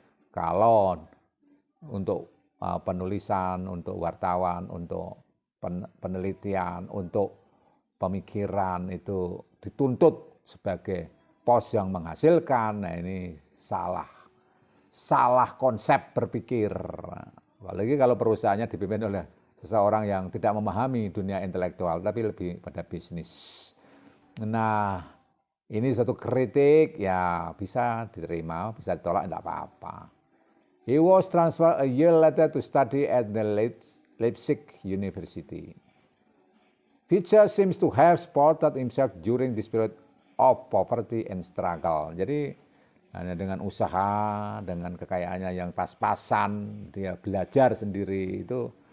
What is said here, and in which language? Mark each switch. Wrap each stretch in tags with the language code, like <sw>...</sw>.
<id>Kalau untuk penulisan, untuk wartawan, untuk penelitian, untuk pemikiran itu dituntut sebagai pos yang menghasilkan, nah ini salah konsep berpikir. Apalagi kalau perusahaannya dipimpin oleh seseorang yang tidak memahami dunia intelektual, tapi lebih pada bisnis. Nah, ini suatu kritik, ya bisa diterima, bisa ditolak, tidak apa-apa.</id> <en>He was transferred a year later to study at the Leipzig University. Fichte seems to have supported himself during this period of poverty and struggle.</en> <id>Jadi hanya dengan usaha, dengan kekayaannya yang pas-pasan, dia belajar sendiri itu</id>